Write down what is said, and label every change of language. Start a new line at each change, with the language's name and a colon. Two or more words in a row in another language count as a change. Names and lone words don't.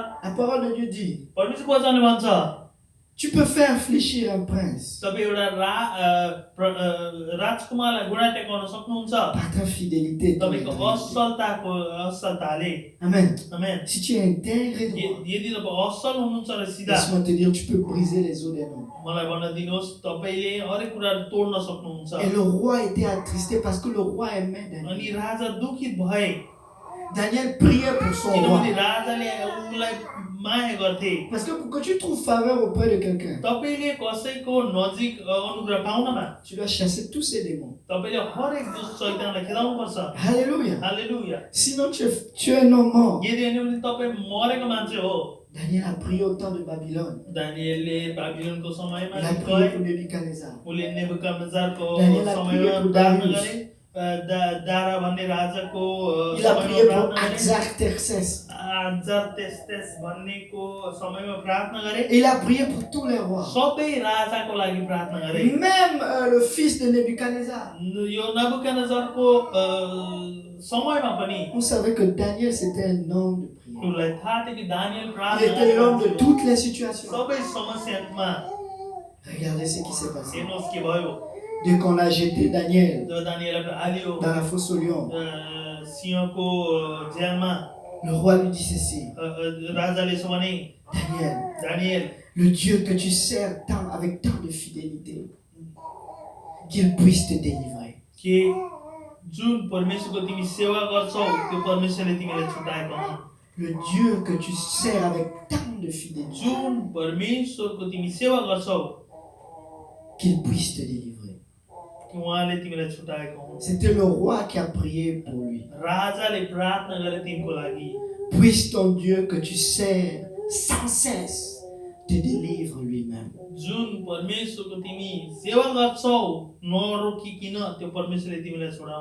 French: la parole de Dieu dit,
Nepali: परमेश्वरको वचनले भन्छ
French: tu peux faire fléchir un prince
Nepali: तपाईँ एउटा राजकुमारलाई घुँडा टेकाउन सक्नुहुन्छ
French: par ta fidélité. et ton
Nepali: तपाईको
French: intégrité.
Nepali: असलताले
French: Amen.
Nepali: आमेन
French: Si tu es intègre et droit,
Nepali: यदि तपाईँ असल हुनुहुन्छ र सिधा
French: laisse-moi te dire, tu peux briser les os des noms.
Nepali: मलाई भन्न दिनुहोस् तपाईले हरेक कुरा तोड्न सक्नुहुन्छ
French: Et le roi était attristé parce que le roi aimait Daniel.
Nepali: अनि राजा दुखित भए
French: Daniel priait pour son roi.
Nepali: किनभने राजाले उनलाई माया गर्थे
French: Parce que pour que tu trouves faveur auprès de quelqu'un,
Nepali: तपाईले कसैको नजिक अनुग्रह पाउनमा
French: tu dois chasser tous ces démons.
Nepali: तपाईले हरेक दुष्ट शैतानलाई खेदाउनु पर्छ
French: Alléluia.
Nepali: हालेलुया
French: Sinon, tu es un homme mort.
Nepali: यदि हैन भने तपाई मरेको मान्छे हो
French: Daniel a prié au temps de Babylone.
Nepali: दानिएलले बाबिलोनको समयमा
French: Il a prié pour Nebuchadnezzar.
Nepali: उले नेबुकदनेस्जरको
French: दानिएल a
Nepali: समयमा
French: prié pour
Nepali: प्रार्थना
French: Darius.
Nepali: गरे दारा भन्ने राजाको
French: Il a prié
Nepali: समयमा
French: pour
Nepali: प्रार्थना गरे
French: Artaxerxès.
Nepali: जर्तेस्तेस भन्नेको समयमा प्रार्थना गरे
French: Et il a prié pour tous les rois.
Nepali: सबै राजाको लागि प्रार्थना गरे
French: Même le fils de Nebuchadnezzar.
Nepali: यो नबुकदनेस्जरको समयमा पनि
French: Vous savez que Daniel, c'était un homme de prière.
Nepali: उनलाई थाहा थियो कि दानिएल
French: Il
Nepali: प्रार्थना
French: était l'homme de
Nepali: गर्ने
French: toutes les situations.
Nepali: सबै समस्यामा
French: Regardez ce qui s'est passé.
Nepali: हेर्नुहोस् के भयो
French: Dès qu'on a jeté Daniel
Nepali: जब दानिएललाई हाल्यो
French: dans la fosse au lion,
Nepali: सिंहको झ्यालमा
French: le roi lui dit ceci.
Nepali: राजाले यसो भने
French: Daniel,
Nepali: दानिएल
French: le Dieu que tu sers tant, avec tant de fidélité, qu'il puisse te délivrer.
Nepali: के जुन परमेश्वरको तिमी सेवा गर्छौ त्यो परमेश्वरले तिमीलाई छुटाएको हुन्
French: Le Dieu que tu sers avec tant de fidélité,
Nepali: जुन परमेश्वरको तिमी सेवा गर्छौ
French: qu'il puisse te délivrer.
Nepali: उहाँले तिमीलाई छुटाएको हुन्
French: C'était le roi qui a prié pour lui.
Nepali: राजाले प्रार्थना गरे तिमीको लागि
French: Puisse ton Dieu que tu sers sans cesse te délivre lui-même.
Nepali: जुन परमेश्वरको तिमी सेवा गर्छौ नरोकिकिन त्यो परमेश्वरले तिमीलाई छुटाऊ